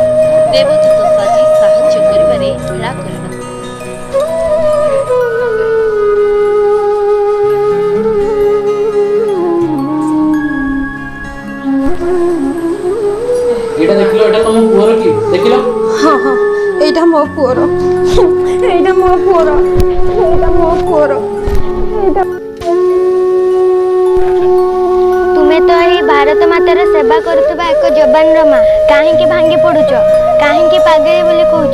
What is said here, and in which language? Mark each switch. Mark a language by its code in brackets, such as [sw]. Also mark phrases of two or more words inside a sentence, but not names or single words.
[or] ଦେବଦୂତ ସାଜି ସାହାଯ୍ୟ କରିବାରେ ହେଳା କରିନଥିଲେ। ଏଟା ଦେଖିଲୋ, ଏଟା ତୋମାର ପୁଅର କି ଦେଖିଲୋ? ହଁ ହଁ ଏଇଟା ମୋ ପୁଅର ଏଇଟା ମୋ ପୁଅର ଏଇଟା ମୋ ପୁଅର ଏଇଟା ତୁମେ ତ ଏହି ଭାରତ ମାତାର ସେବା କରୁଥିବା ଏକ ଯବାନର ମା କାହିଁକି ଭାଙ୍ଗି ପଡୁଛ କାହିଁକି ପାଗଳି ବୋଲି କହୁଛ